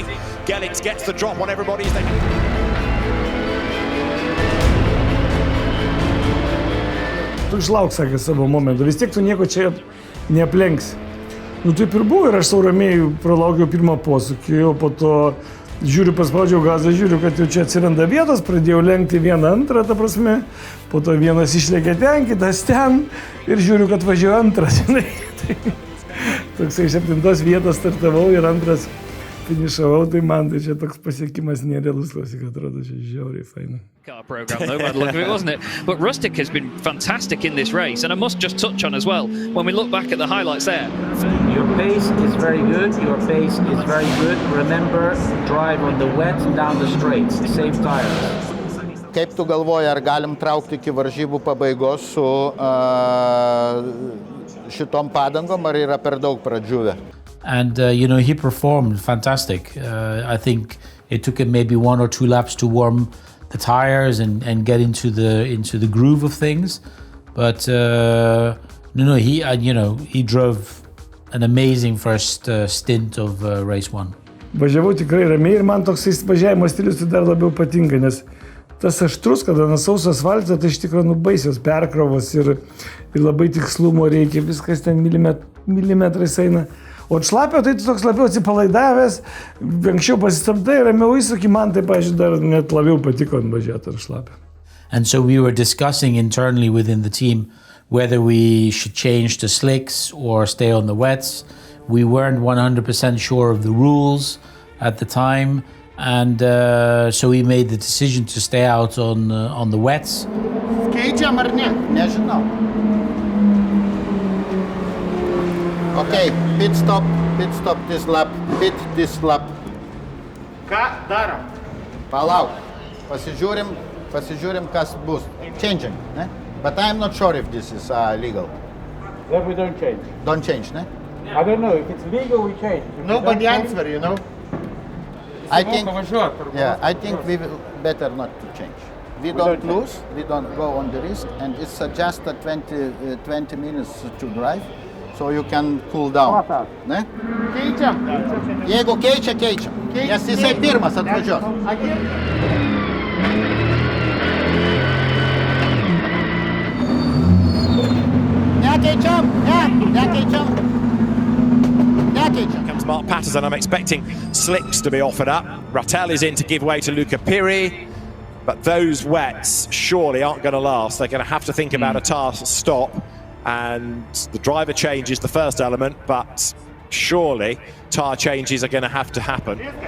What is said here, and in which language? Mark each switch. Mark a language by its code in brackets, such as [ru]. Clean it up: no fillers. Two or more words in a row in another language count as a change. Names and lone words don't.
[en] Gellings gets the drop on everybody as they... [lt] Tu išlauk, sakė, savo momentų, vis tiek tu nieko čia neaplenksi. Nu taip ir buvo ir aš sau ramiai pralaukiau pirmą posūkį, o po to žiūriu, paspaudžiau gazą, žiūriu, kad jau čia atsiranda vietos, pradėjau lenkti vieną antrą, ta prasme, po to vienas išlėkė ten, kitas ten ir žiūriu, kad važiuoju antrą, žinai. Toksai 7 vietos startavau ir antras finišavau, tai man tai čia toks pasiekimas nerealus, klausyk, atrodo, čia žiauriai faina. [en] Car program though, by the look of it, wasn't it? But Rusteika has been fantastic in this race, and I must just touch on as well, when we look back at the highlights there. Your pace is very good, Remember, drive on the wet down the straights, save tires. [lt] Kaip tu galvoji, ar galim traukti iki varžybų pabaigos su šitom padangom, ar yra per daug pradžiūvę? [en] And he performed fantastic. I think it took him maybe 1 or 2 laps to warm the tires and get into the groove of things. But he drove an amazing first stint of race 1. Važiavau tikrai ramiai ir man toks važiavimo stilius dar labiau patinka, nes tas aštrus, kada ant sauso asfalto, tai iš tikrųjų baisios perkrovos ir labai tikslumo reikia, viskas ten milimetrais eina. O šlapio tai toks labiau atsipalaidavęs, anksčiau pasistabdai, ramiau įsuki, man tai, pavyzdžiui, dar net labiau patiko ant važiuoti ar šlapio. And so we were discussing internally within the team whether we should change the slicks or stay on the wets. We weren't 100% sure of the rules at the time. And so we made the decision to stay out on the wets. [lt] Keičiam ar ne? Nežinau. [en] Okay, pit stop this lap, this lap. [lt] Ką darom? Palauk, pasižiūrim, kas bus. [en] Changing, ne? But I'm not sure if this is legal. Then we don't change. Don't change, ne? I don't know, if it's legal we change. Nobody answer, you know? I think we will better not to change. We don't lose, we don't go on the risk, and it's just 20 minutes to drive, so you can cool down. [lt] Ne? Keičiam. Jeigu keičiam. Nes jisai pirmas atvažiuos. Nekeičiam. [en] Comes Mark Patterson. I'm expecting slicks to be offered up. Rattel is in to give way to Luca Piri, but those wets surely aren't going to last. They're going to have to think about a task stop, and the driver change is the first element, but surely tyre changes are going to have to happen.